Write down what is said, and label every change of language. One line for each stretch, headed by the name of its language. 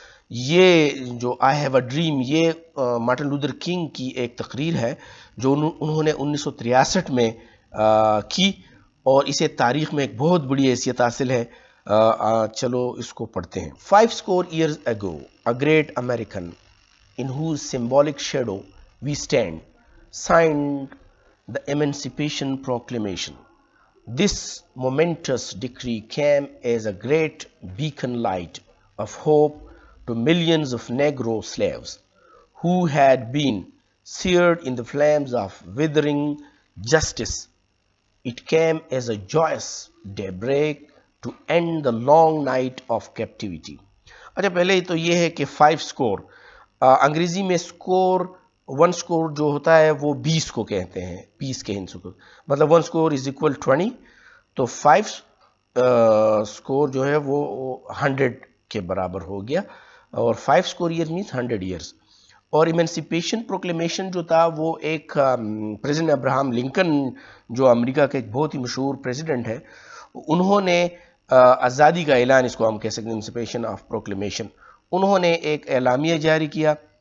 Urdu: یہ جو I have a dream یہ مارٹن لوتھر کنگ کی ایک تقریر ہے جو انہوں نے 1963 میں کی، اور اسے تاریخ میں ایک بہت بڑی حیثیت حاصل ہے۔ چلو اس کو پڑھتے ہیں۔
English: 50 years ago, a great American in whose symbolic shadow we stand signed the Emancipation Proclamation. This momentous decree came as a great beacon light of hope to millions of Negro slaves who had been seared in the flames of withering justice. It came as a joyous daybreak to end the long night of captivity.
Urdu: اچھا، پہلے تو یہ ہے کہ 5 score انگریزی میں score 1 score جو ہوتا ہے وہ 20 کو کہتے ہیں، پیس کے ہندسوں کو، مطلب
English: 1 score is equal 20،
Urdu: تو 5 score جو ہے وہ 100 کے برابر ہو گیا، اور
English: 5 score years means 100 years۔
Urdu: اور ایمنسپیشن پروکلیمیشن جو تھا وہ ایک پریزیڈنٹ ابراہم لنکن جو امریکہ کے ایک بہت ہی مشہور پریزیڈنٹ ہے، انہوں نے آزادی کا اعلان، اس کو ہم کہہ سکتے ہیں ایمنسپیشن آف پروکلیمیشن، انہوں نے ایک اعلامیہ جاری کیا۔